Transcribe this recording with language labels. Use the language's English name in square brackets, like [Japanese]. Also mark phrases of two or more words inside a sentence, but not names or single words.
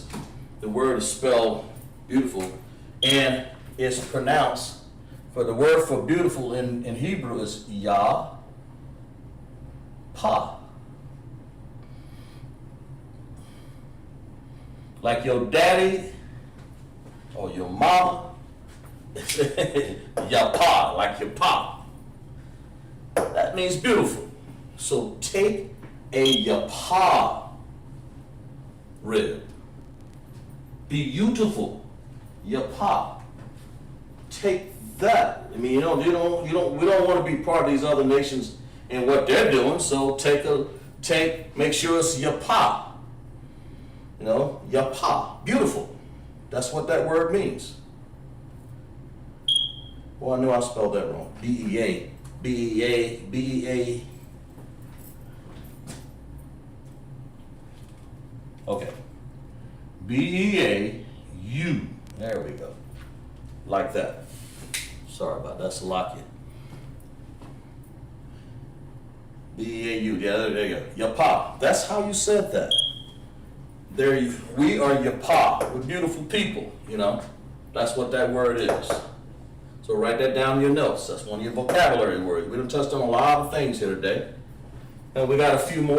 [English] The word is spelled beautiful, and it's pronounced, for the word for beautiful in Hebrew is ya, pa. Like your daddy or your mama, ya pa, like your pa. That means beautiful. So take a yapa rib. Beautiful yapa. Take that. I mean, we don't want to be part of these other nations and what they're doing. So make sure it's yapa. Yapa, beautiful. That's what that word means. Well, I knew I spelled that wrong. B-E-A, B-E-A, B-E-A. Okay. B-E-A-U. There we go. Like that. Sorry about that. Salakia. B-E-A-U. Yeah, there you go. Yapa. That's how you said that. We are Yapa. We're beautiful people, That's what that word is. So write that down in your notes. That's one of your vocabulary words. We done touched on a lot of things here today. And we got a few more.